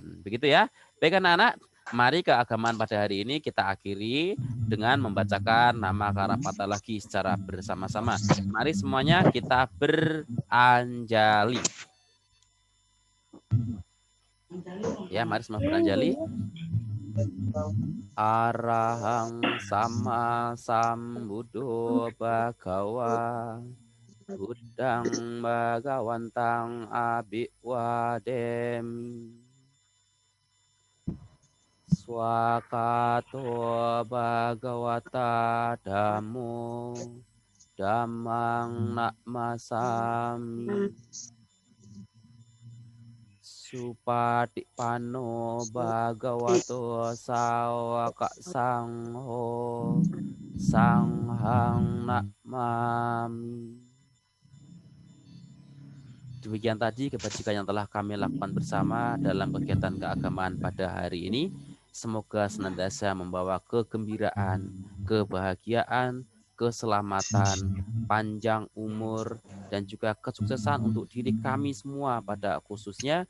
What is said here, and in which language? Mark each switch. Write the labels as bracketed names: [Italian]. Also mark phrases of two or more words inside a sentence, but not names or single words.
[Indonesian] Begitu ya. Baik anak-anak, mari keagamaan pada hari ini kita akhiri dengan membacakan nama Karapata lagi secara bersama-sama. Mari semuanya kita beranjali. Ya, mari semua beranjali. [Pali] Arahang sama sambuddho bhagawa buddhang bhagawantang abhiwademi swakato bhagawata dhammo dhammang namasami Supatipanno bhagavato sawaka sangho sanghang namami. [Indonesian] Demikian tadi kebajikan yang telah kami lakukan bersama dalam kegiatan keagamaan pada hari ini. Semoga senantiasa membawa kegembiraan, kebahagiaan, keselamatan, panjang umur, dan juga kesuksesan untuk diri kami semua pada khususnya.